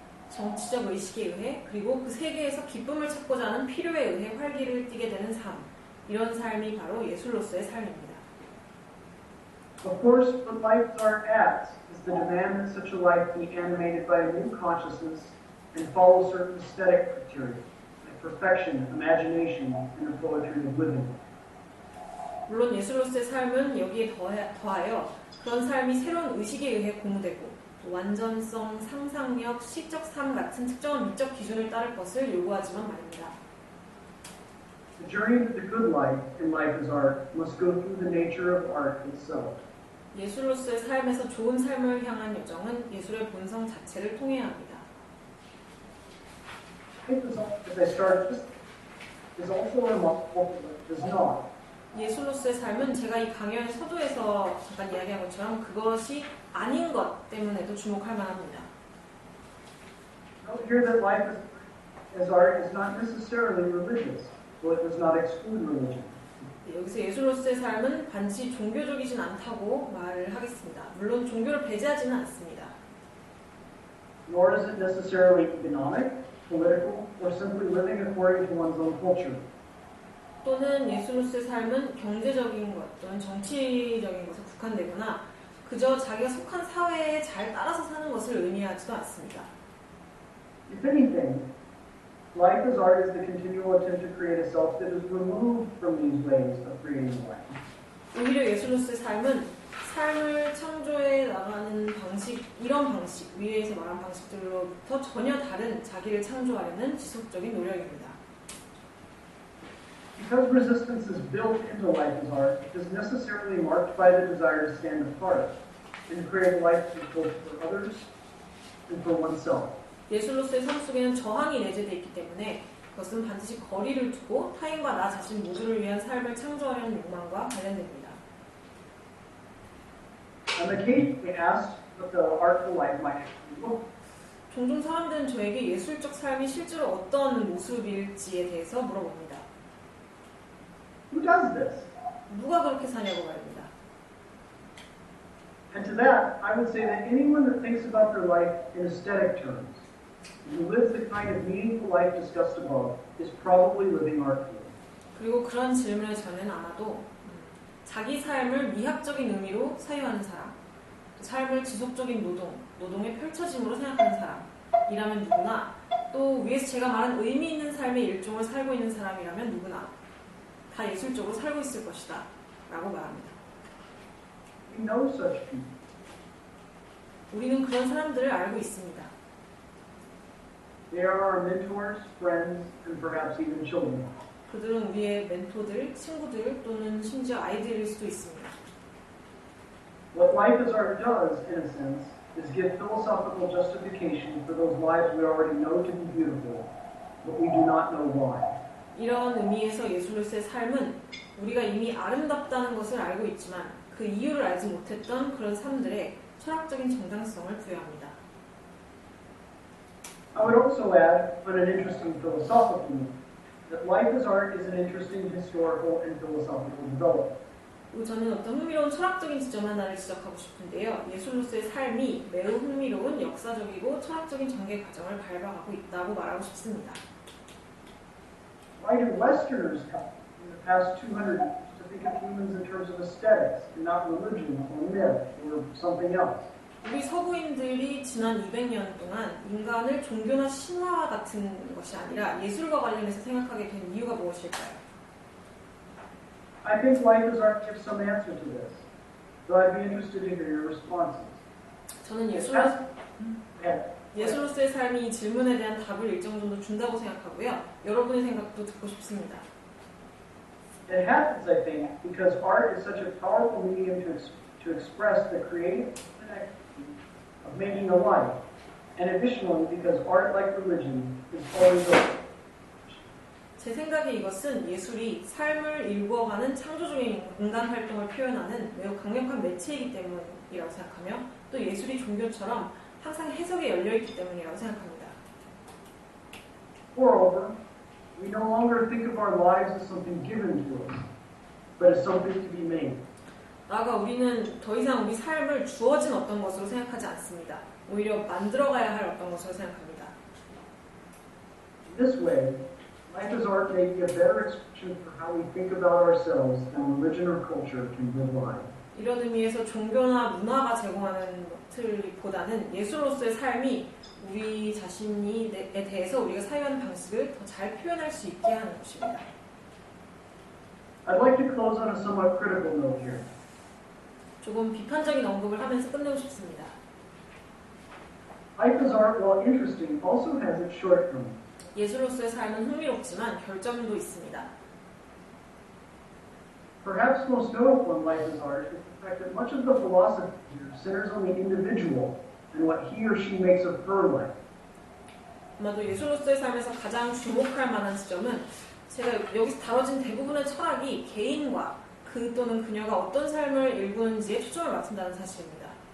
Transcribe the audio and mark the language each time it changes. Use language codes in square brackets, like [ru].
[ko] 정치적 의식에 의해 그리고 그 세계에서 기쁨을 찾고자 하는 필요에 의해 활기를 띠게 되는 삶. 이런 삶이 바로 예술로서의 삶입니다. [en] Of course, what life as art adds is the demand that such a life be animated by a new consciousness and follow certain aesthetic criteria, like perfection, imagination, and the poetry of living. [ko] 물론 예술로서의 삶은 여기에 더하여 그런 삶이 새로운 의식에 의해 고무되고 완전성, 상상력, 시적 삶 같은 특정한 미적 기준을 따를 것을 요구하지만 말입니다. [en] The journey to the good life in life as art must go through the nature of art itself. [ko] 예술로서의 삶에서 좋은 삶을 향한 여정은 예술의 본성 자체를 통해야 합니다. [en] As I started, is also remarkable that it does not. [ko] 예술로서의 삶은 제가 이 강연 서두에서 잠깐 이야기한 것처럼 그것이 아닌 것 때문에도 주목할 만합니다. [en] Note here that life as art is not necessarily religious, so it does not exclude religion. [ko] 여기서 예술로서의 삶은 반드시 종교적이진 않다고 말을 하겠습니다. 물론 종교를 배제하지는 않습니다. [en] Nor is it necessarily economic, political, or simply living according to one's own culture. [ko] 또는 예술로서의 삶은 경제적인 것 또는 정치적인 것에 국한되거나 그저 자기가 속한 사회에 잘 따라서 사는 것을 의미하지도 않습니다. [en] If anything, life as art is the continual attempt to create a self that is removed from these ways of creating life. [ko] 오히려 예술로서의 삶은 삶을 창조해 나가는 방식, 이런 방식, 위에서 말한 방식들로부터 전혀 다른 자기를 창조하려는 지속적인 노력입니다. [en] Because resistance is built into life as art, it is necessarily marked by the desire to stand apart and to create a life both for others and for oneself. [ko] 예술로서의 삶 속에는 저항이 내재되어 있기 때문에 그것은 반드시 거리를 두고 타인과 나 자신 모두를 위한 삶을 창조하려는 욕망과 관련됩니다. [en] On occasion, we asked what the artful life might actually look like. [ko] 종종 사람들은 저에게 예술적 삶이 실제로 어떤 모습일지에 대해서 물어봅니다. [en] Who does this? [ko] 누가 그렇게 사냐고 말입니다. [en] And to that, I would say that anyone that thinks about their life in aesthetic terms, who lives the kind of meaningful life discussed above, is probably living artfully. [ko] 그리고 그런 질문에 저는 아마도 자기 삶을 미학적인 의미로 사유하는 사람, 삶을 지속적인 노동의 펼쳐짐으로 생각하는 사람이라면 누구나, 또 위에서 제가 말한 의미 있는 삶의 일종을 살고 있는 사람이라면 누구나 다 예술적으로 살고 있을 것이다 라고 말합니다. [en] We know such people. [ko] 우리는 그런 사람들을 알고 있습니다. [en] They are our mentors, friends, and perhaps even children. [ko] 그들은 우리의 멘토들, 친구들 또는 심지어 아이들일 수도 있습니다. [en] What life as art does, in a sense, is give philosophical justification for those lives we already know to be beautiful, but we do not know why. [ko] 이런 의미에서 예술로서의 삶은 우리가 이미 아름답다는 것을 알고 있지만 그 이유를 알지 못했던 그런 삶들의 철학적인 정당성을 부여합니다. [en] I would also add, on an interesting philosophical note, that life as art is an interesting historical and philosophical development. [ko] 그리고 저는 어떤 흥미로운 철학적인 지점 하나를 지적하고 싶은데요. 예술로서의 삶이 매우 흥미로운 역사적이고 철학적인 전개 과정을 밟아가고 있다고 말하고 싶습니다. [en] Why do Westerners come in the past 200 years to think of humans in terms of aesthetics and not religion or myth or something else? [ko] 우리 서구인들이 지난 200년 동안 인간을 종교나 신화와 같은 것이 아니라 예술과 관련해서 생각하게 된 이유가 무엇일까요? [en] I think life as art gives some answer to this, so I'd be interested to hear your responses. [ko] 저는 [en] Yeah. [ko] 예술로서의 삶이 이 질문에 대한 답을 일정 정도 준다고 생각하고요. 여러분의 생각도 듣고 싶습니다. [en] It happens, I think, because art is such a powerful medium to express the creative activity of making a life, and additionally because art, like religion, is always open. [ko] 제 생각에 이것은 예술이 삶을 일구어가는 창조적인 인간 활동을 표현하는 매우 강력한 매체이기 때문이라고 생각하며 또 예술이 종교처럼 항상 해석에 열려있기 때문이라고 생각합니다. [en] Moreover, we no longer think of our lives as something given to us, but as something to be made. [ko] 나아가 우리는 더 이상 우리 삶을 주어진 어떤 것으로 생각하지 않습니다. 오히려 만들어가야 할 어떤 것으로 생각합니다. [en] In this way, life as art may be a better expression for how we think about ourselves than religion or culture can provide. [ko] 이런 의미에서 종교나 문화가 제공하는 것들보다는 예술로서의 삶이 우리 자신에 대해서 우리가 사유하는 방식을 더 잘 표현할 수 있게 하는 것입니다. [en] I'd like to close on a somewhat critical note here. [ko] 조금 비판적인 언급을 하면서 끝내고 싶습니다. [en] Life as art, while interesting, also has its shortcomings. [ko] 예술로서의 삶은 흥미롭지만 결점도 있습니다. [en] Perhaps most notable in life as art is the fact that much of the philosophy here centers on the individual and what he or she makes of her life. [ko] 아마도 예술로서의 삶에서 가장 주목할 만한 지점은 제가 여기서 다뤄진 대부분의 철학이 개인과 그 또는 그녀가 어떤 삶을 일구는지에 초점을 맞춘다는 사실입니다.